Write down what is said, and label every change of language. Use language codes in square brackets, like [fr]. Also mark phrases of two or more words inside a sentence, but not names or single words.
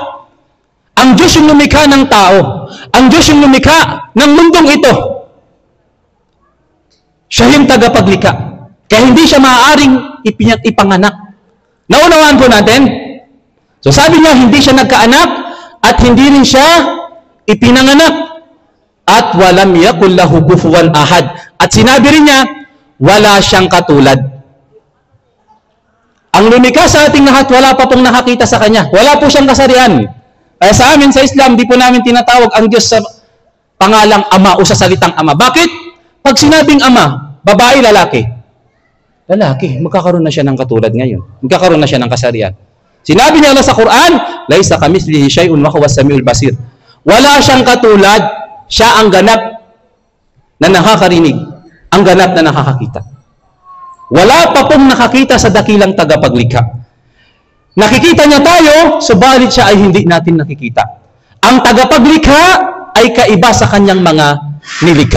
[tl] Ang Diyos yung lumikha ng tao. Ang Diyos yung lumikha ng mundong ito. Siya yung tagapaglikha. Kaya hindi siya maaaring ipanganak. Naunawaan po natin? So sabi niya, hindi siya nagkaanak at hindi rin siya ipinanganak. [ar] At ولم يكن له كفوا أحد. [tl] At sinabi rin niya, wala siyang katulad. Ang lumikha sa ating lahat, wala pa pong nakakita sa kanya. Wala po siyang kasarian. Kaya sa amin, sa Islam, di po namin tinatawag ang Diyos sa pangalang Ama o sa salitang Ama. Bakit? Pag sinabing Ama, babae, lalaki. Lalaki, magkakaroon na siya ng katulad ngayon. Magkakaroon na siya ng kasarian. Sinabi niya sa Quran, [ar] ليس كمثله شيء وهو السميع البصير. [tl] Wala siyang katulad. Siya ang ganap na nakakarinig, ang ganap na nakakakita. Wala pa pong nakakita sa dakilang tagapaglikha. Nakikita niya tayo, subalit siya ay hindi natin nakikita. Ang tagapaglikha ay kaiba sa kanyang mga nilikha.